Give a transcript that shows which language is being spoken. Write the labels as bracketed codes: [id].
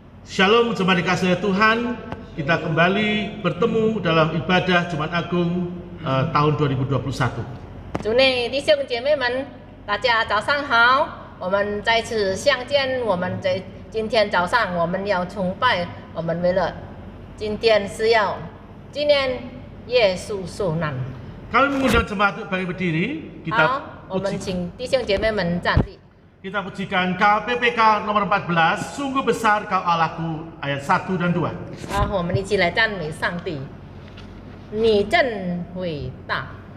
[id] Shalom jemaat dikasihi Tuhan, kita kembali bertemu dalam ibadah Jumat Agung tahun 2021. [zh] 主内弟兄姐妹们，大家早上好！我们再次相见。我们在今天早上我们要崇拜，我们为了今天是要纪念耶稣受难。 [id] Kami mengundang jemaat untuk bagi berdiri. [zh] 好，我们请弟兄姐妹们站立。 [id] Kita pujikan KPPK nomor 14, Sungguh Besar Kau Allahku, ayat 1 dan 2. [zh] 好，我们一起来赞美上帝，你真伟大。